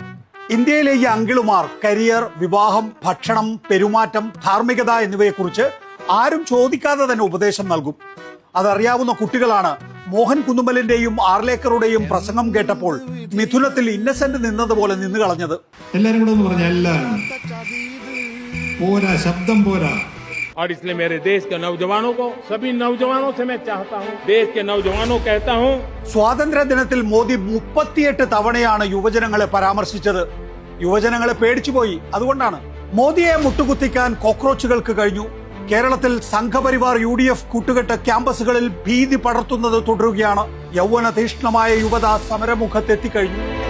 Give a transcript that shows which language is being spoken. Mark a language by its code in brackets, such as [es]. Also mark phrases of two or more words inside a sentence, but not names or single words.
[ml] ഇന്ത്യയിലെ ഈ അങ്കിളുമാർ കരിയർ, വിവാഹം, ഭക്ഷണം, പെരുമാറ്റം, ധാർമ്മികത എന്നിവയെക്കുറിച്ച് ആരും ചോദിക്കാതെ തന്നെ ഉപദേശം നൽകും. അതറിയാവുന്ന കുട്ടികളാണ് മോഹൻ കുന്നുമലിന്റെയും ആർലേക്കറുടെയും പ്രസംഗം കേട്ടപ്പോൾ മിഥുനത്തിൽ ഇന്നസെന്റ് നിന്നതുപോലെ നിന്ന് കളഞ്ഞത്. എല്ലാരും കൂടെ ഒന്ന് പറഞ്ഞ എല്ലാം പോരാ, ശബ്ദം പോരാ. [hi] और इसलिए मेरे देश के नौजवानों को, सभी नौजवानों से मैं चाहता हूं, देश के नौजवानों कहता हूं. [ml] സ്വാതന്ത്ര്യ ദിനത്തിൽ മോദി 38 തവണയാണ് യുവജനങ്ങളെ പരാമർശിച്ചത്. യുവജനങ്ങളെ പേടിച്ചുപോയി. അതുകൊണ്ടാണ് മോദിയെ മുട്ടുകുത്തിക്കാൻ കോക്രോച്ചുകൾക്ക് കഴിഞ്ഞു. കേരളത്തിൽ സംഘപരിവാർ UDF കൂട്ടുകെട്ട് ക്യാമ്പസുകളിൽ ഭീതി പടർത്തുന്നത് തുടരുകയാണ്. യൗവന തീഷ്ണമായ യുവത സമരമുഖത്തെത്തിക്കഴിഞ്ഞു.